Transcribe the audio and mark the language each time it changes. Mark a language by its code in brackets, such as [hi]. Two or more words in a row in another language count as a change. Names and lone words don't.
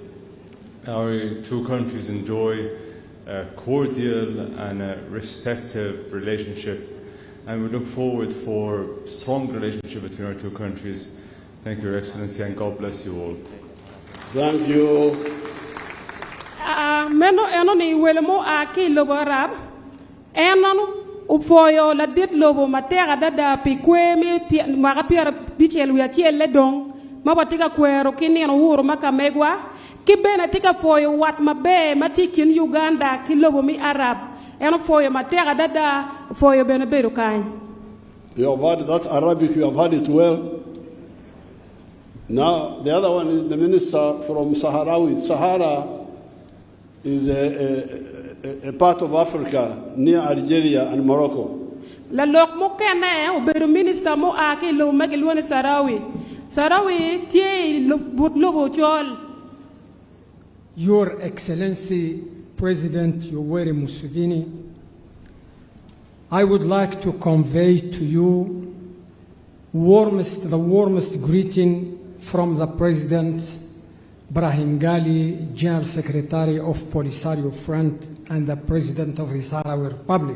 [en] Our two countries enjoy a cordial and a respectful relationship, and we look forward for strong relationship between our two countries. Thank you, Your Excellency, and God bless you all. Thank you. [ach] Meno enoni welemo aki lobo Arab enonu ufoyo la dit lobo matera dada pikwemi mara piara bichel wiatiel le dong mabatika kwero kini no wuro makamegwa kibena tika foyo wat mabe matikin Uganda kilobo mi Arab eno foyo matera dada foyo bene beru kain. [en] You have heard that Arabic, you have heard it well. Now the other one is the minister from Saharawi. Sahara is a part of Africa near Algeria and Morocco. [ach] La lok mo kene o beru minister mo aki lo magilwane Saharawi. Saharawi tie lobo chol. [en] Your Excellency President Yoweri Museveni, I would like to convey to you the warmest greeting from the President Brahim Gali, General Secretary of Polisario Front and the President of the Sahrawi Republic.